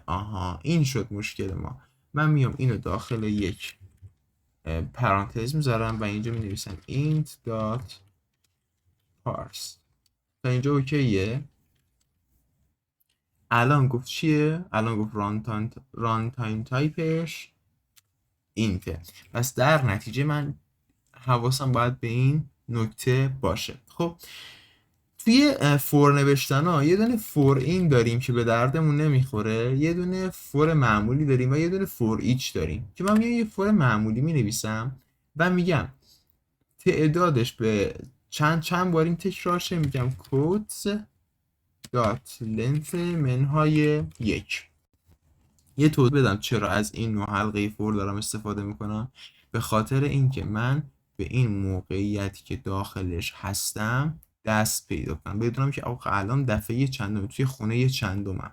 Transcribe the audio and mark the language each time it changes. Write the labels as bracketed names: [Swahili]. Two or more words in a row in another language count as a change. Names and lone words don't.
[Persian] آها این شد مشکل ما. من میام اینو داخل یک پرانتز میذارم و اینجا می نویسم [English] int dot parse. [Persian] تا اینجا اوکیه. الان گفت چیه؟ الان گفت [English] run time [Persian] تایپش اینته. پس در نتیجه من حواسم باید به این نکته باشه. خب توی فور نوشتن ها یه دونه فور این داریم که به دردمون نمیخوره، یه دونه فور معمولی داریم و یه دونه [English] for each [Persian] داریم که من میام یه فور معمولی می نویسم و میگم تعدادش به چند بار این تکرار شه. میگم [English] codes dot length [Persian] منهای 1. یه توضیح بدم چرا از این نوع حلقه فور دارم استفاده میکنم. به خاطر اینکه من به این موقعیتی که داخلش هستم دست پیدا کنم، بدونم که آقا الان دفعه چندم، توی خونه چندمم.